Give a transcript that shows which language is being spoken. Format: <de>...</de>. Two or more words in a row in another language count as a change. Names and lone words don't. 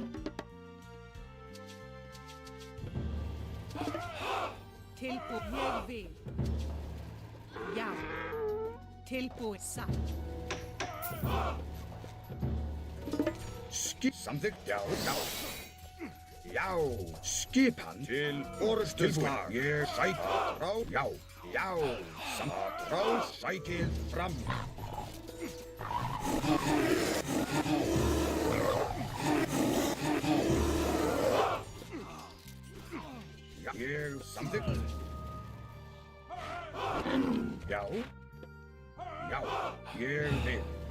<is>Tilbúið. Ég vil. Já. Tilbúið. Satt. Samþykkt, já, já. Já, skipan til orustu slag. Ég sæk atrás, já, já. Atrás, sækið fram. Já, ég samþykkt. Já, já, ég vil.</is>